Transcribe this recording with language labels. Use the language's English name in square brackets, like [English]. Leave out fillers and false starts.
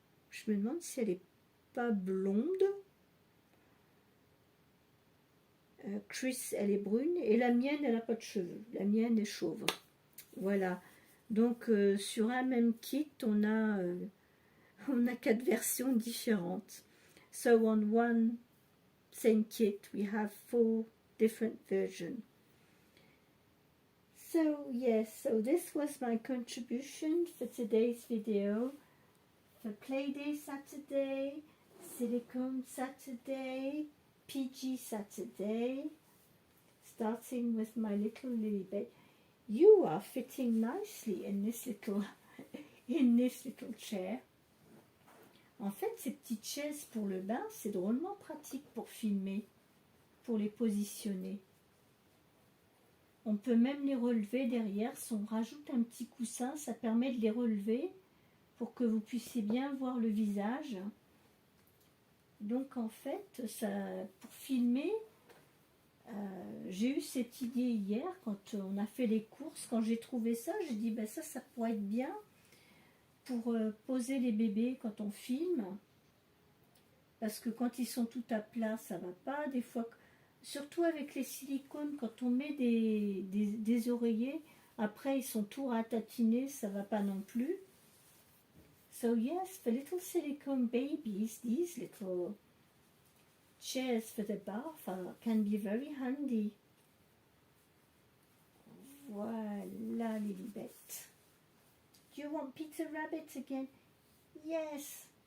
[French] Je me demande si elle est pas blonde. Chris, elle est brune. Et la mienne, elle n'a pas de cheveux. La mienne est chauve. Voilà. Donc, sur un même kit, on a 4 versions différentes. [English] So, on one same kit, we have 4 different versions. So, yes, so this was my contribution for today's video. For Playday Saturday, Silicone Saturday, PG Saturday, starting with my little Lilibet. You are fitting nicely in this little chair. [French] En fait, ces petites chaises pour le bain, c'est drôlement pratique pour filmer, pour les positionner. On peut même les relever derrière. Si on rajoute un petit coussin, ça permet de les relever pour que vous puissiez bien voir le visage. Donc en fait, ça, pour filmer, j'ai eu cette idée hier quand on a fait les courses. Quand j'ai trouvé ça, j'ai dit ben ça pourrait être bien pour poser les bébés quand on filme. Parce que quand ils sont tout à plat, ça va pas. Des fois, surtout avec les silicones, quand on met des oreillers, après ils sont tout ratatinés, ça va pas non plus. [English] So yes, for little silicone babies, these little chairs for the bath can be very handy. Voilà, Lilibet. Do you want Peter Rabbit again? Yes.